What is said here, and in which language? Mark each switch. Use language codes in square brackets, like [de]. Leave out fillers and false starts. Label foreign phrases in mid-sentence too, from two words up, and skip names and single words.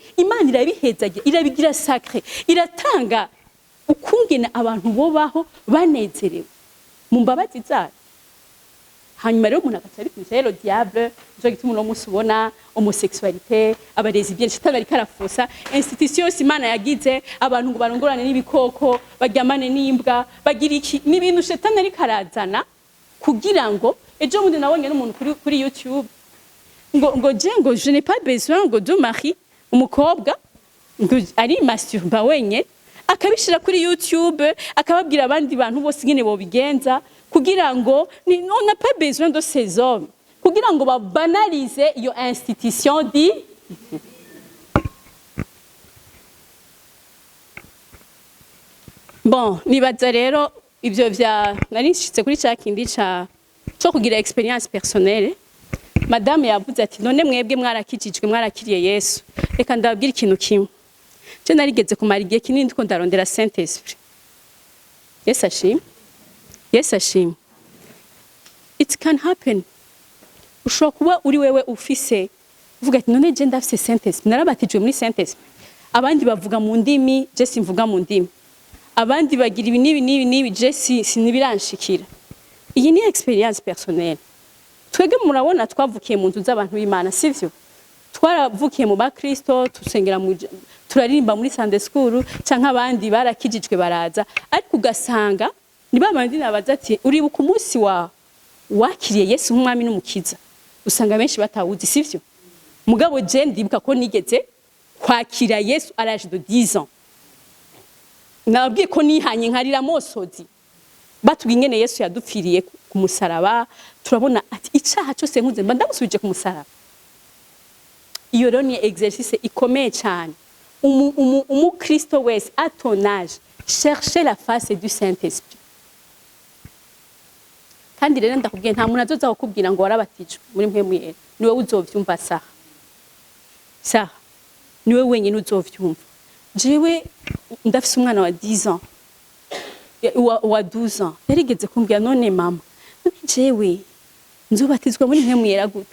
[rn] Imana irabihezagiye, irabigira sacré, iratanga ukungena abantu bobaho banezerewe mu mbabazi zayo. Hanyuma rero umuntu agaca ariko rero diable, nico gituma uno munsi ubona homosexualité, abarezi bien shitani ariko arafosa institution Imana yagize, abantu ngo barongorane n'ibikoko, baryamane n'imbwa, bagira iki n'ibintu shitani ariko arazana kugira ngo ejo mundi nabonye n'umuntu kuri YouTube ngo [fr] je n'ai pas besoin [rn] ngo [fr] de mari, [rn] umukobwa ngo ari masturba wenye akabishira kuri YouTube, akababwira abandi bantu bose ngene bo bigenza kugira ngo [fr] on n'a pas besoin de ces hommes, [rn] kugira ngo babanalize iyo institution di bon. Nibaza rero ivyo vya nari nshitse kuri ca kindi cyo kugira [fr] experience personnelle. [rn] Madame yavuze ati none mwebwe mwarakijijwe, mwarakiriye Yesu, reka ndababwira ikintu kimwe. Je narigeze kumara igihe kinini ndiko ndarondera Saint Esprit. Yes ashim, yes ashim. [en] It can happen. [rn] Ushobora kuba uri wewe ufise uvuga ati none je ndafise Saint Esprit, narabatijwe muri Saint Esprit. Abandi bavuga mu ndimi, je simvuga mu ndimi. Abandi bagira ibi nibi je sinibiranshikira. Iyi ni [fr] experience personnelle. [rn] Twege murabona twavukiye mu nzu z'abantu b'Imana, sivyo? Twaravukiye mu ba Kristo, tusengera turaririmba muri [en] Sunday school, [rn] canke abandi barakijijwe baraza, ariko ugasanga ni babandi nabaza ati uribuka umunsi wakiriye Yesu nk'umwami n'umukiza, usanga benshi batawuzi, sivyo? Mugabo je ndibuka ko nigeze kwakira Yesu [fr] à l'âge de 10 ans. [rn] Nababwiye ko nihanye nkarira mosozi, batubwiye ingene Yesu yadupfiriye ku musaraba, turabona ati icaha cyose nkuze mba ndagusubije ku musaraba. Iyo rero ni exercice ikomeye cyane. Kristo wese [fr] à ton âge, chercher la face du Saint-Esprit. [rn] Kandi rero ndakubwiye nta muntu azoza kukubwira ngo warabatijwe muri mpemu yera, niwe uzovyumva saha, niwe wenyine uzovyumva. Jewe ndafise umwana wa 10 ans, wa 12 ans, yarigeze kumbwira none mama, jewe nzobatizwa muri mpemu yera gute?